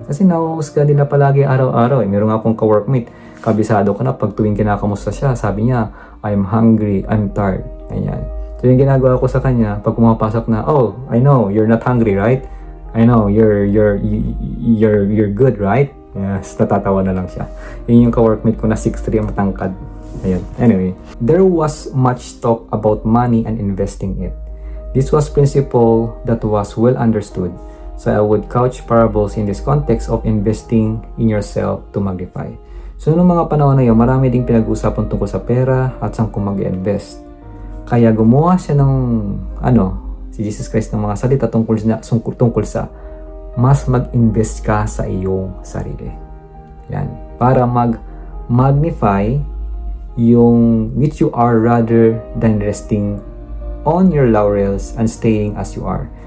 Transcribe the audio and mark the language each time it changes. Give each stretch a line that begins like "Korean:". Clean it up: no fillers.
Filipino: Kasi nahuhusga nila palagi araw-araw. Meron nga akong ka-workmate, kabisado ko na pag tuwing kinakamusta siya, sabi niya,
English: I'm hungry, I'm tired.
Filipino: Ganyan. So yung ginagawa ko sa kanya, pag pumapasok na, oh,
English: I know, you're not hungry, right? I know, you're good, right?
Filipino: Yes, natatawa na lang siya. Yun yung ka-workmate ko na 6'3", matangkad. Ayun.
English: Anyway, there was much talk about money and investing it. This was principle that was well understood. So I would couch parables in this context of investing in yourself to magnify.
Filipino: So noong mga panahon na yun, marami ding pinag-usapan tungkol sa pera at saan kung mag-invest. Kaya gumawa siya ng si Jesus Christ ng mga salita tungkol sa mas mag-invest ka sa iyong sarili. Yan. Para mag-magnify yung
English: which you are rather than resting on your laurels and staying as you are.